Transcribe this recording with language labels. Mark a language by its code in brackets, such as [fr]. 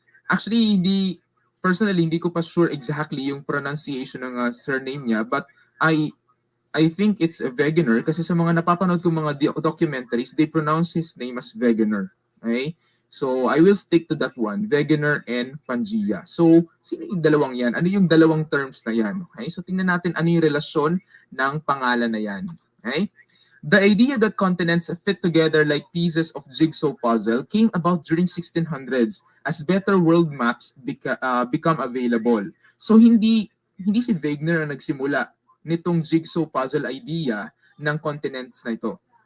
[en] Actually, personally, [tl] hindi ko pa sure exactly yung pronunciation ng surname niya, [en] but I think it's a Wegener [tl] kasi sa mga napapanood kong mga documentaries, [en] they pronounce his name as Wegener. Okay? So, I will stick to that one, Wegener and PANGAEA. [tl] So, sino yung dalawang yan? Ano yung dalawang terms na yan? Okay? So, tingnan natin ano yung relasyon ng pangalan na yan. [en] Okay? The idea that continents fit together like pieces of jigsaw puzzle came about during 1600s as better world maps become available. [tl] So hindi si Wegener ang nagsimula nitong jigsaw puzzle idea ng continents na ito.